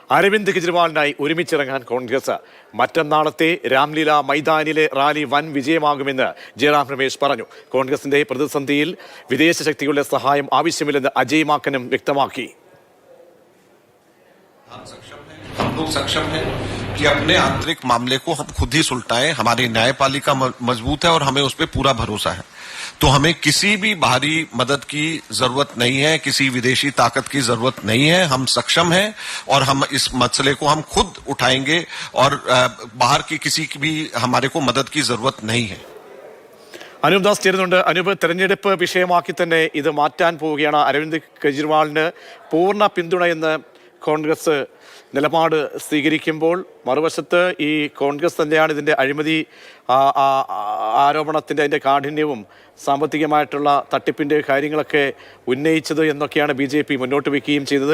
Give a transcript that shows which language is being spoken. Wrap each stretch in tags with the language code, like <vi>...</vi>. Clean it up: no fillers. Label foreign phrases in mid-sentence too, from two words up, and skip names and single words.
<ml>അരവിന്ദ് കെജ്രിവാളിനായി ഒരുമിച്ചിറങ്ങാൻ കോൺഗ്രസ്. മറ്റന്നാളത്തെ രാംലീല മൈതാനിലെ റാലി വൻ വിജയമാകുമെന്ന് ജയറാം രമേശ് പറഞ്ഞു. കോൺഗ്രസിന്റെ പ്രതിസന്ധിയിൽ വിദേശ ശക്തികളുടെ സഹായം ആവശ്യമില്ലെന്ന് അജയ് മാക്കനും വ്യക്തമാക്കി.</ml> <hi>हम लोग सक्षम हैं कि अपने आंतरिक मामले को हम खुद ही सुलटाएं। हमारी न्यायपालिका मजबूत है और हमें उस पर पूरा भरोसा है। तो हमें किसी भी बाहरी मदद की जरूरत नहीं है, किसी विदेशी ताकत की जरूरत नहीं है। हम सक्षम हैं और हम इस मसले को हम खुद उठाएंगे और बाहर की किसी की भी हमारे को मदद की जरूरत नहीं है.</hi> <ml>അനൂപ് ദാസ് ചേരുന്നുണ്ട്. അനൂപ്, തെരഞ്ഞെടുപ്പ് വിഷയമാക്കി തന്നെ ഇത് മാറ്റാൻ പോവുകയാണ്. അരവിന്ദ് കെജ്രിവാളിന് പൂർണ്ണ പിന്തുണയെന്ന് കോൺഗ്രസ് നിലപാട് സ്വീകരിക്കുമ്പോൾ മറുവശത്ത് ഈ കോൺഗ്രസ് തന്നെയാണ് ഇതിൻ്റെ അഴിമതി ആരോപണത്തിൻ്റെ അതിൻ്റെ കാഠിന്യവും സാമ്പത്തികമായിട്ടുള്ള തട്ടിപ്പിൻ്റെ കാര്യങ്ങളൊക്കെ ഉന്നയിച്ചത് എന്നൊക്കെയാണ് BJP മുന്നോട്ട് വയ്ക്കുകയും ചെയ്തത്.</ml>